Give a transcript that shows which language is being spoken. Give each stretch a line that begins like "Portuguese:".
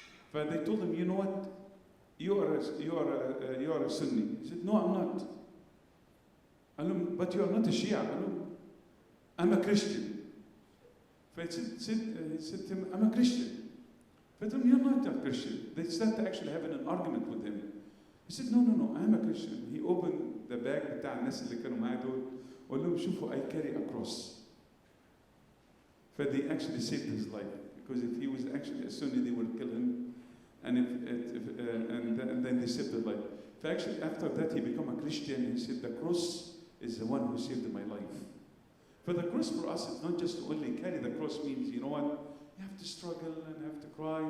English: But they told him, you know what? You are a Sunni. He said, no, I'm not. I know, but you are not a Shia. I know, I'm a Christian. He said to him, I'm a Christian. But you're not a Christian. They started actually having an argument with him. He said, no, I'm a Christian. He opened the bag
Arabic: بتاع الناس اللي كانوا معاه دول وقال لهم شوفوا
English: I carry a cross. But they actually saved his life, because if he was actually a Sunni, they would kill him, and then they saved his life. So actually, after that, he became a Christian. He said, the cross is the one who saved my life. But the cross for us is not just only carry the cross means, you know what, you have to struggle and have to cry.